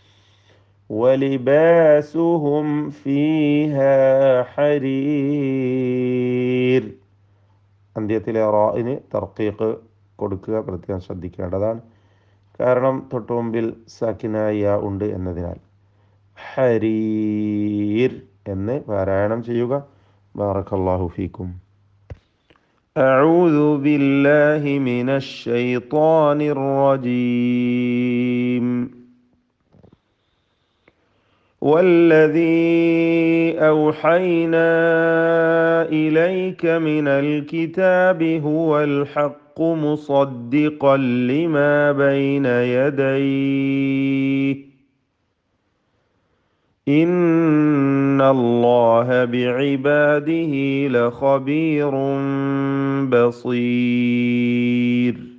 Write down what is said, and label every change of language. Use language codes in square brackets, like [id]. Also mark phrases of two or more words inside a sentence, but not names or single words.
[ar] ولباسهم فيها حرير. [ml] അന്ത്യത്തിലെ റാഇന് തർക്കീഖ് കൊടുക്കുക പ്രത്യേകം ശ്രദ്ധിക്കേണ്ടതാണ്. കാരണം തൊട്ടു മുമ്പിൽ സാക്കിനായ ഉണ്ട് എന്നതിനാൽ. ഹരീർ എന്ന് പാരായണം ചെയ്യുക. [ar] بارك الله فيكم. أعوذ بالله من الشيطان الرجيم. والذي أوحينا إليك من الكتاب هو الحق مصدقا لما بين يديه إن الله بعباده لخبير بصير.